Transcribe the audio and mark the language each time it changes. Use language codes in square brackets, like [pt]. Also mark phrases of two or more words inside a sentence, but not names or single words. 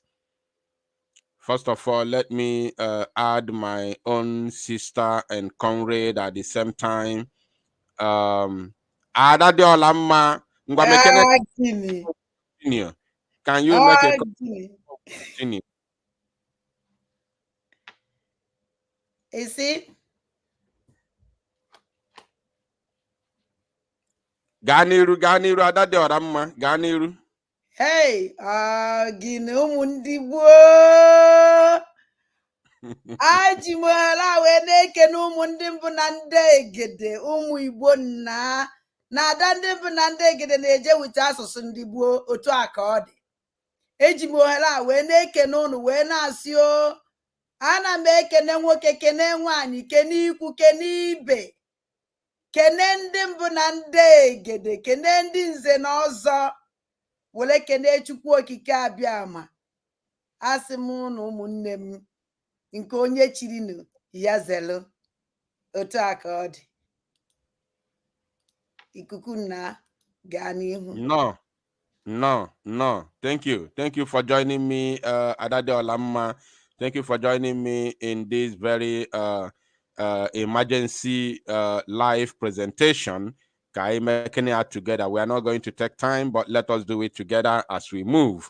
[en] First of all, let me add my own sister and comrade at the same time. Ada de Olama. Can you make a continue? Is it? Ganiru, Ada de Orama, Ganiru. Hey, Gine Umundibo. [ig] Ajimala weneke n'ụmụndị mbụ na ndị egede ụmụ Igbo na ada ndị mbụ na ndị egede na-eje wite asụsụ ndị gboo otu a ka ọ dị. Eji m ohere a wee na-ekene ụnụ wee na-asị o, ana m ekene nwoke, kene nwaanyị, kene ikwu, kene ibe, kene ndị mbụ na ndị egede, kene ndị nze na ọzọ, were kene Chukwu okike abịa ama. Asị m ụnụ ụmụnne m nke onye chirinu ya zelu otu a ka ọ dị. Ikuku na gaa n'ihu. [en] No. Thank you for joining me, Adade Olamma. Thank you for joining me in this very emergency live presentation. Making it together. We are not going to take time, but let us do it together as we move.